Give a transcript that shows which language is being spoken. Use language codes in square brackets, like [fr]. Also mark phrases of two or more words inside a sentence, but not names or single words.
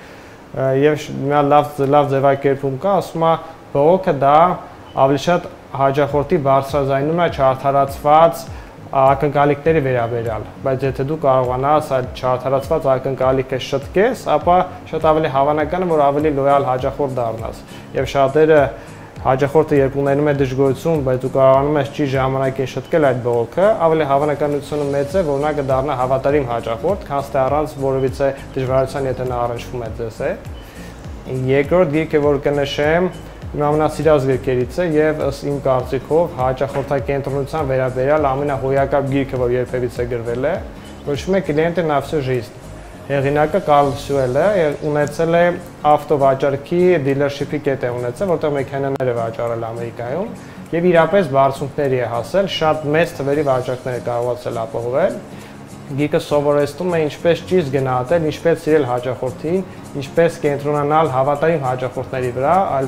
[hy] Եվ մի լավ ձևակերպում կա, ասում է բողոքը դա ավելի շատ հաճախորդի բարձրաձայնումն է չարդարացված ակնկալիքների վերաբերյալ, բայց եթե դու կարողանաս այդ չարդարացված ակնկալիքը շտկես, ապա շատ ավելի հավանական է, որ ավելի լոյալ հաճախորդ դառնաս։ Եվ շատերը հաճախորդը երբ ունենում է դժգոհություն, բայց դու կարողանում ես ճիշտ ժամանակին շտկել այդ բողոքը, ավելի հավանականությունը մեծ է, որ նա կդառնա հավատարիմ հաճախորդ, քան թե առանց որևիցե դժվարության, եթե նա առնչվում է ձեզ հետ։ Երկրորդ գիրքը, որ կնշեմ, իմ ամենասիրած գրքերից է եւ ըստ իմ կարծիքով հաճախորդակենտրոնության վերաբերյալ ամենահոյակապ գիրքը, որ երբևիցե գրվել է, կոչվում է «Клиенты на всю жизнь»։ Հեղինակը Կարլ Շուելը ունեցել է ավտովաճառքի դիլերշիփի կետ է ունեցել, որտեղ մեքենաներ է վաճառել Ամերիկայում եւ իրապես բարձունքների է հասել, շատ մեծ թվերի վաճառքներ է կարողացել ապահովել։ Գիրքը սովորեցնում է ինչպես ճիշտ գնահատել, ինչպես սիրել հաճախորդին, ինչպես կենտրոնանալ հավատարիմ հաճախորդների վրա, այլ